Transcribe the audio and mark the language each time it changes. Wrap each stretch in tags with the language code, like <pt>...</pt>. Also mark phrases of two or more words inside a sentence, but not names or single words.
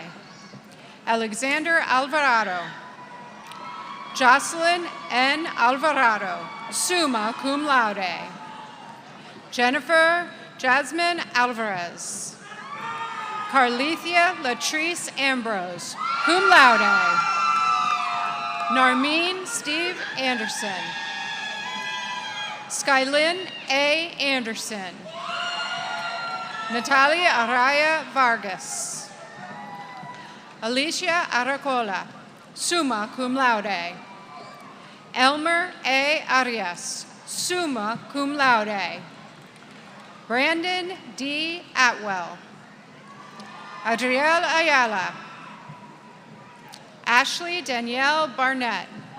<en>Alexander Alvarado. Jocelyn N. Alvarado,</en> <la>summa cum laude.</la> <en>Jennifer Jasmine Alvarez. Carlethia Latrice Ambrose,</en> <la>cum laude.</la> <en>Narmeen Steve Anderson. Skylyn A. Anderson. Natalia Araya Vargas. Alicia Aracola,</en> <la>summa cum laude.</la> <en>Elmer A. Arias,</en> <la>summa cum laude.</la> <en>Brandon D. Atwell. Adrielle Ayala. Ashley Danielle Barnett.</en>